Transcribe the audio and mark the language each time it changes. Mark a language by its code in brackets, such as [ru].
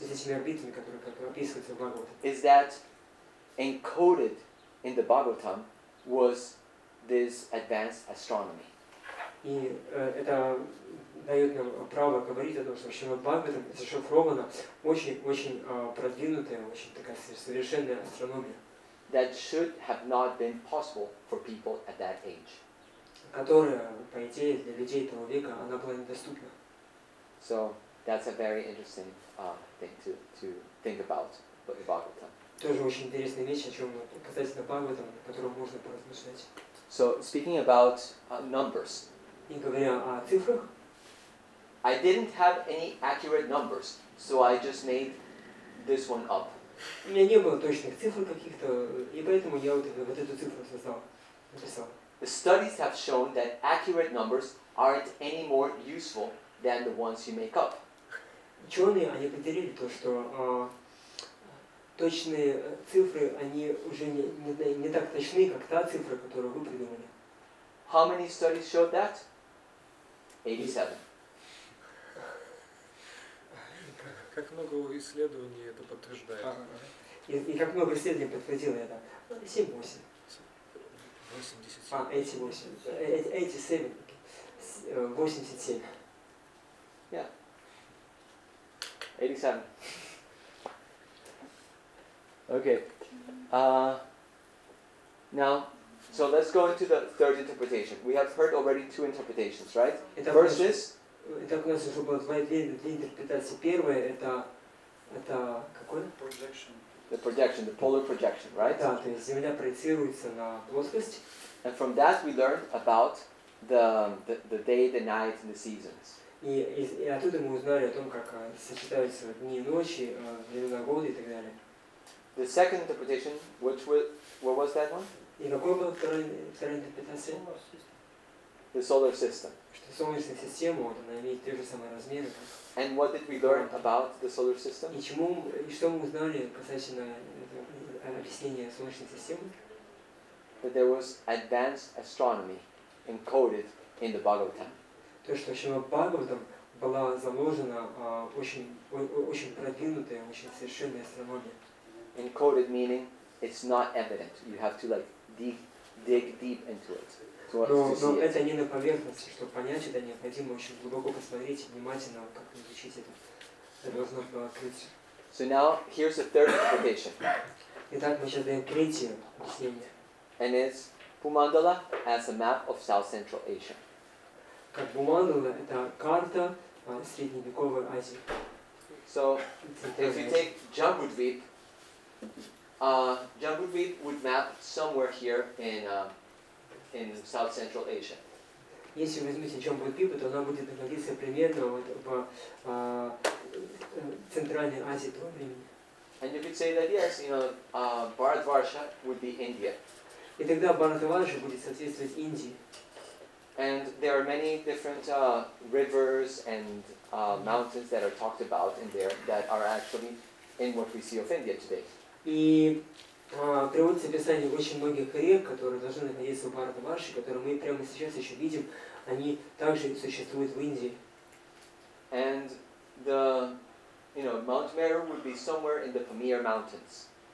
[ru] С этими орбитами, которые как описываются в Бхагаватам. [en] is that encoded in the Bhagavatam was this advanced astronomy. [ru] И это дает нам право говорить о том, что в Шримад Бхагаватам зашифрована очень продвинутая, очень такая совершенная астрономия, [en] That should have not been possible for people at that age. [ru] которая, по идее, для людей того века, она была недоступна. [en] So that's a very interesting thing to think about with the Bhagavatam. [ru] Тоже очень интересная вещь, о чем касательно Бхагаватам, о котором можно поразмышлять. [en] So speaking about numbers, [ru] И говоря о цифрах, [en] I didn't have any accurate numbers, so I just made this one up. [ru] у меня не было точных цифр каких-то, и поэтому я вот эту цифру написал. [en] The studies have shown that accurate numbers aren't any more useful than the ones you make up. [ru] Ученые, они определили то, что точные цифры, они уже не так точны, как та цифра, которую вы придумали. [en] How many studies showed that? 87. [ru] Как много исследований это подтверждает. И как много исследований подтвердило это? 7-8. 87. 87. 87. [en] Yeah. 87. Okay. Now, so let's go into the third interpretation. We have heard already two interpretations, right? First is [ru] Итак, у нас уже было две интерпретации. Первая это какой? [en] the projection, the polar projection, right? [ru] Да, то есть Земля проецируется на плоскость. [en] And from that we learned about the day, the night, and the seasons. [ru] И оттуда мы узнали о том, как сочетаются дни и ночи, времена года и так далее. [en] The second interpretation, what was that one? [ru] И какой была вторая интерпретация? [en] The solar system. [ru] Что Солнечная система, вот, она имеет те же самые размеры. [en] And what did we learn about the solar system? [ru] И что мы узнали касательно объяснения Солнечной системы? [en] That there was advanced astronomy encoded in the Bhagavatam. [ru] То, что в Шримад Бхагаватам была заложена очень продвинутая, очень совершенная астрономия. [en] Encoded meaning it's not evident. You have to dig deep into it. [ru] Но это не на поверхности, чтобы понять это, необходимо очень глубоко посмотреть, внимательно, как изучить это. Это должно было открыться. [en] So now here's the third interpretation. [ru] Итак, мы сейчас даем третье объяснение. [en] And it's Pumandala as a map of South Central Asia. [ru] Как Бумандала, это карта средневековой Азии. [en] So if you take Jambudvip, Jambudvip would map somewhere here in South Central Asia. [ru] Если вы возьмете Джамбудвипу, то она будет находиться примерно вот в Центральной Азии того времени. [en] And you could say that yes, Bharatvarsha would be India. [ru] И тогда Бхаратварша будет соответствовать Индии. [en] And there are many different rivers and mountains that are talked about in there that are actually in what we see of India today. [ru] И приводится описание очень многих рек, которые должны находиться в Бхаратварше, которые мы прямо сейчас еще видим, они также существуют в Индии. [en] And Mount Meru would be somewhere in the Pamir Mountains.